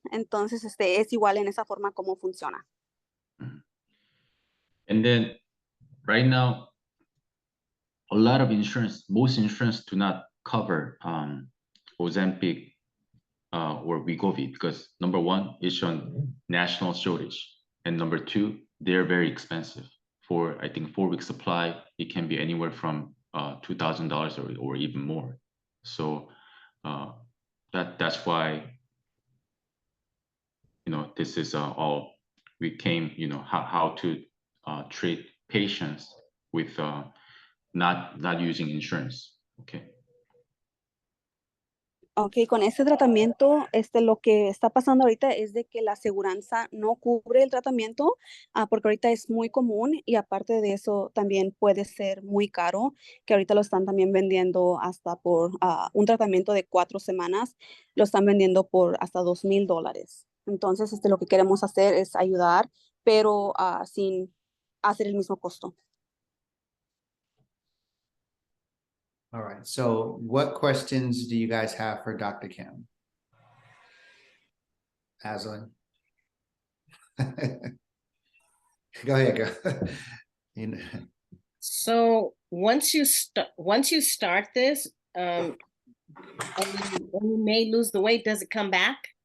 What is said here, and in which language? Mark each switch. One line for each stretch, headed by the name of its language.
Spanish: Entonces, es igual en esa forma como funciona.
English: And then right now, a lot of most insurance do not cover Ozempic or Wegovy because number one, it's on national shortage. And number two, they're very expensive. for, I think, 4 week supply, it can be anywhere from $2,000 or even more. So that's why, you know, this is all we came, you know, how to treat patients with not using insurance. Okay.
Spanish: Ok, con este tratamiento, lo que está pasando ahorita es de que la aseguranza no cubre el tratamiento, porque ahorita es muy común y aparte de eso también puede ser muy caro, que ahorita lo están también vendiendo hasta por un tratamiento de 4 semanas, lo están vendiendo por hasta $2,000. Entonces, lo que queremos hacer es ayudar, pero sin hacer el mismo costo.
English: All right, so what questions do you guys have for Dr. Kim? Aslan? Go ahead, go. You know. So once you start this, and you may lose the weight, does it come back?